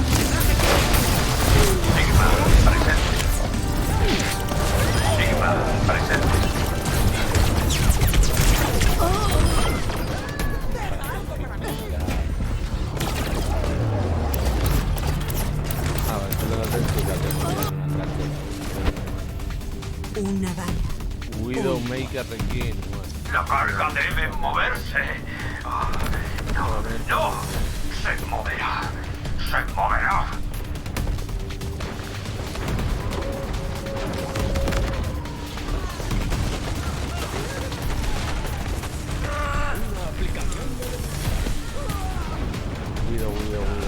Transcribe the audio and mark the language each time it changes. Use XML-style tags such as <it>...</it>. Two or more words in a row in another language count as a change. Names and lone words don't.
<es>Sigma presente. Sigma presente. Ah, vale, solo la textura que ponían un ataque. Una bala. Widowmaker Rekin. La carga debe moverse. No, no. Se moverá. Se moverá. Widow.</es>